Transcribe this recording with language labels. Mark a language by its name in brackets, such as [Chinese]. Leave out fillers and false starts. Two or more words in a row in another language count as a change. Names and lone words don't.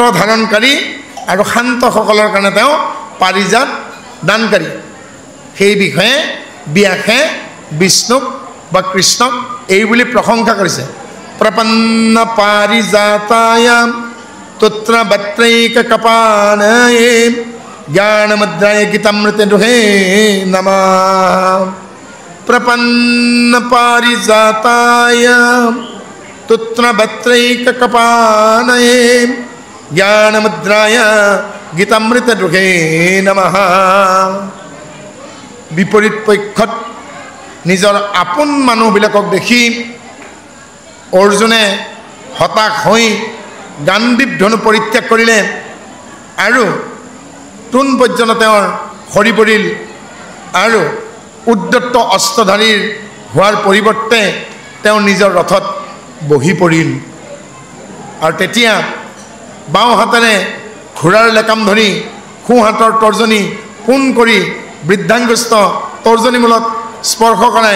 [Assamese] ধাৰণকাৰী আৰু শান্তসকলৰ কাৰণে তেওঁ পাৰিজাত দানকাৰী সেই বিষয়ে ব্যাসে বিষ্ণুক বা কৃষ্ণক এই বুলি প্ৰশংসা কৰিছে [Sanskrit] প্ৰপন্ন পাৰিজাতায় তত্ৰ বত্ৰৈক কপানয়ে জ্ঞানমুদ্ৰায় গীতামৃতে দুহে নমঃ प्रपन्न पारिजाताय तुत्र बत्रैक कपानये ज्ञानमुद्राय गीतामृत दुहे नमः [Assamese] বিপৰীত পক্ষত নিজৰ আপোন মানুহবিলাকক দেখি অৰ্জুনে হতাশ হৈ গাণ্ডীৱ ধনু পৰিত্যাগ কৰিলে আৰু তুন পৰ্যন্ত তেওঁৰ সৰি পৰিল আৰু উদ্যত অস্ত্ৰধাৰীৰ হোৱাৰ পৰিৱৰ্তে তেওঁ নিজৰ ৰথত বহি পৰিল আৰু তেতিয়া বাওঁ হাতেৰে ঘোঁৰাৰ লেকাম ধৰি সোঁ হাতৰ তৰ্জনী পোন কৰি বৃদ্ধাংগুষ্ঠ তৰ্জনী মূলত স্পৰ্শ কৰাই